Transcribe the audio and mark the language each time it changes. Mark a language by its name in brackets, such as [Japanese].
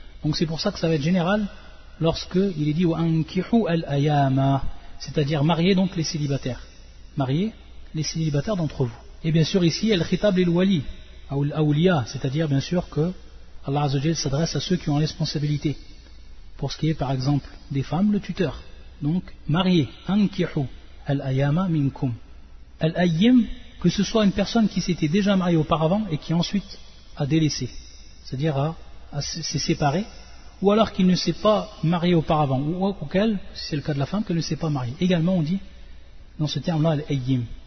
[French] Donc c'est pour ça que ça va être général. Lorsque il est dit [Arabic] وَأَنْكِحُوا الْأَيَامَ, [French] c'est-à-dire marier donc les célibataires. Marier les célibataires d'entre vous. Et bien sûr ici, [Arabic] الْخِطَاب لِلْوَلِي أَوْ الْأَوْلِيَا, [French] c'est-à-dire bien sûr que Allah Azza wa Jalla s'adresse à ceux qui ont responsabilité. Pour ce qui est par exemple des femmes, le tuteur. Donc, marier, [Arabic] أَنْكِحُوا الْأَيَامَ مِنْكُمْ. [French] الْأَيِّمْ, que ce soit une personne qui s'était déjà mariée auparavant et qui ensuite a délaissé, c'est-à-dire a s'est séparée. Ou alors qu'il ne s'est pas marié auparavant, ou qu'elle, si c'est le cas de la femme, qu'elle ne s'est pas mariée. Également, on dit dans ce terme-là, l'ayyim.